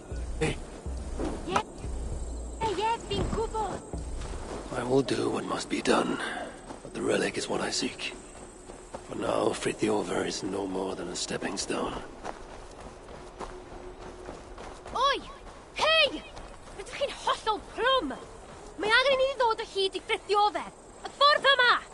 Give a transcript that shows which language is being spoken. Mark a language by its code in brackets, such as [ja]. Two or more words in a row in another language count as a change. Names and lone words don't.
[en] Yeah, [cy] fi'n gwybod. [en] I will do what must be done, but the relic is what I seek. For now, Frithiover is no more than a stepping stone. Oi! [cy] Hei! Rydych chi'n hollol plwm! Mae angen i ni ddod o hyd I Frithiover. Y ffordd yma!